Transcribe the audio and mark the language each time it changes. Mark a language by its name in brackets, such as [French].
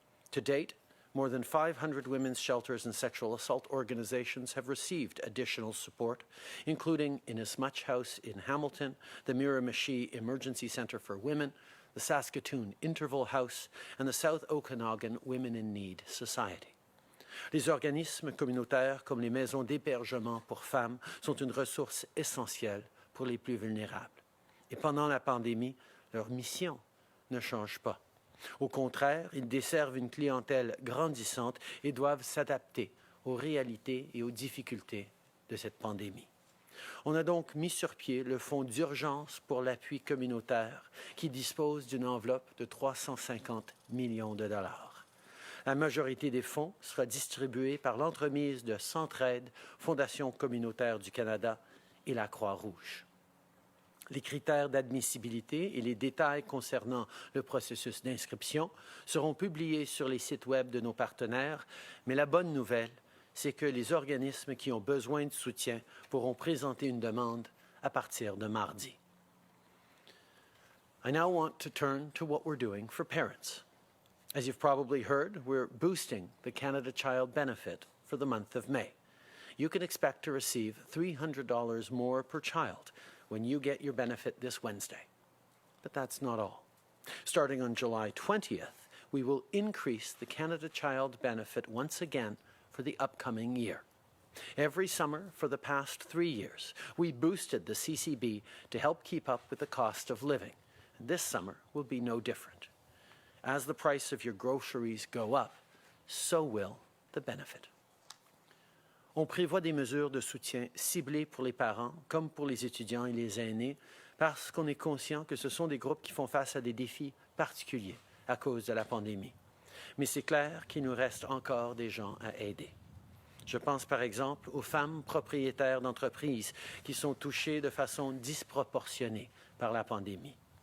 [English] To date, more than 500 women's shelters and sexual assault organizations have received additional support, including Inasmuch House in Hamilton, the Miramichi Emergency Centre for Women, the Saskatoon Interval House, and the South Okanagan Women in Need Society. [French] Les organismes communautaires comme les maisons d'hébergement pour femmes sont une ressource essentielle pour les plus vulnérables. Et pendant la pandémie, leur mission ne change pas. Au contraire, ils desservent une clientèle grandissante et doivent s'adapter aux réalités et aux difficultés de cette pandémie. On a donc mis sur pied le Fonds d'urgence pour l'appui communautaire qui dispose d'une enveloppe de 350 millions de dollars. La majorité des fonds sera distribuée par l'entremise de Centraide, Fondation communautaire du Canada et la Croix-Rouge. Les critères d'admissibilité et les détails concernant le processus d'inscription seront publiés sur les sites web de nos partenaires, mais la bonne nouvelle, c'est que les organismes qui ont besoin de soutien pourront présenter une demande à partir de mardi. [English] I now want to turn to what we're doing for parents. As you've probably heard, we're boosting the Canada Child Benefit for the month of May. You can expect to receive $300 more per child when you get your benefit this Wednesday. But that's not all. Starting on July 20th, we will increase the Canada Child Benefit once again for the upcoming year. Every summer for the past 3 years, we boosted the CCB to help keep up with the cost of living. And this summer will be no different. As the price of your groceries go up, so will the benefit. [French] On prévoit des mesures de soutien ciblées pour les parents comme pour les étudiants et les aînés parce qu'on est conscient que ce sont des groupes qui font face à des défis particuliers à cause de la pandémie. Mais c'est clair qu'il nous reste encore des gens à aider. Je pense par exemple aux femmes propriétaires d'entreprises qui sont touchées de façon disproportionnée par la pandémie.